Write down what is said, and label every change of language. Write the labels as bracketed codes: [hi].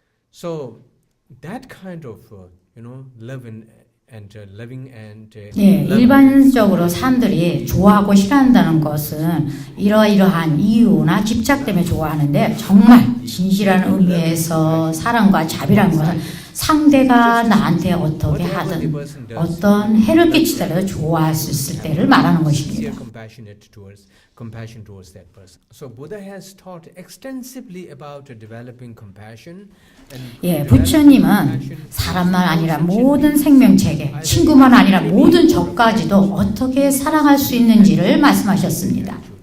[en] So that kind of love and loving and [ko] 일반적으로 사람들이 좋아하고 싫어한다는 것은 이러이러한 이유나 집착 때문에 좋아하는데 정말 진실한 의미에서 사랑과 자비라는 것은 상대가 나한테 어떻게 하든 어떤 해를 끼치더라도 좋아할 수 있을 때를 말하는 것입니다. [en] Compassion towards that person. So Buddha has taught extensively about developing compassion. [ko] 부처님은 사람만 아니라 모든 생명체에게, 친구만 아니라 모든 적까지도 어떻게 사랑할 수 있는지를 말씀하셨습니다.